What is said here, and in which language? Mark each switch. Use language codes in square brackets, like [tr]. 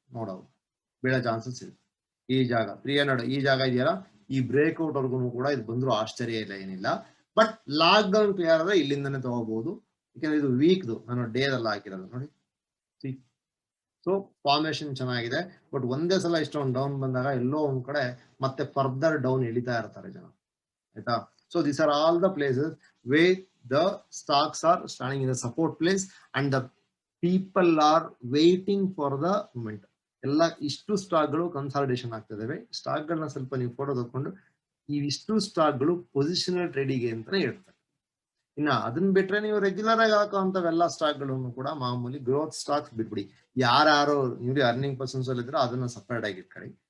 [kn] ನೋಡೋದು ಬೀಳೋ ಚಾನ್ಸಸ್ ಇದೆ. ಈ ಜಾಗ 300, ಈ ಜಾಗ ಇದೆಯಲ್ಲ, ಈ ಬ್ರೇಕ್ಔಟ್ ವರ್ಗು ಕೂಡ ಇದು ಬಂದ್ರು ಆಶ್ಚರ್ಯ ಇಲ್ಲ, ಏನಿಲ್ಲ. ಬಟ್ ಲಾಕ್ ಡೌನ್ ಕ್ಲಿಯರ್ ಆದ್ರೆ ಇಲ್ಲಿಂದನೇ ತಗೋಬಹುದು. ಯಾಕಂದ್ರೆ ಇದು ವೀಕ್ದು, ನಾನು ಡೇದಲ್ಲಿ ಹಾಕಿರೋದು ನೋಡಿ. ಸೊ ಫಾರ್ಮೇಶನ್ ಚೆನ್ನಾಗಿದೆ. ಬಟ್ ಒಂದೇ ಸಲ ಇಷ್ಟೊಂದು ಡೌನ್ ಬಂದಾಗ ಎಲ್ಲೋ ಒಂದ್ ಕಡೆ ಮತ್ತೆ ಫರ್ದರ್ ಡೌನ್ ಇಳಿತಾ ಇರ್ತಾರೆ ಜನ, ಆಯ್ತಾ. [en] So these are all the places where the stocks are standing in the support place and the people are waiting for the moment. [kn] ಎಲ್ಲ ಇಷ್ಟು ಸ್ಟಾಕ್ಗಳು ಕನ್ಸಾಲಿಡೇಷನ್ ಆಗ್ತಿದಾವೆ. ಸ್ಟಾಕ್ಗಳನ್ನ ಸ್ವಲ್ಪ ನೀವು ಫೋಟೋ ತಗೊಂಡು ಈ ಇಷ್ಟು ಸ್ಟಾಕ್ಗಳು ಪೊಸಿಷನಲ್ ಟ್ರೇಡಿಂಗ್ ಅಂತಾನೆ ಹೇಳ್ತಾರೆ. ಇನ್ನ ಅದನ್ನ ಬಿಟ್ರೆ ನೀವು ರೆಗ್ಯುಲರ್ ಆಗಿ ಹಾಕುವಂತವೆಲ್ಲ ಸ್ಟಾಕ್ಗಳನ್ನು ಕೂಡ ಮಾಮೂಲಿ ಗ್ರೋತ್ ಸ್ಟಾಕ್ಸ್ ಬಿಟ್ಬಿಡಿ. ಯಾರು ನೀವು ಅರ್ನಿಂಗ್ ಪರ್ಸನ್ಸ್ ಅಲ್ಲಿ ಇದ್ರೆ ಅದನ್ನ ಸಪರೇಟ್ ಆಗಿ ಇಟ್ಕೊಳ್ಳಿ.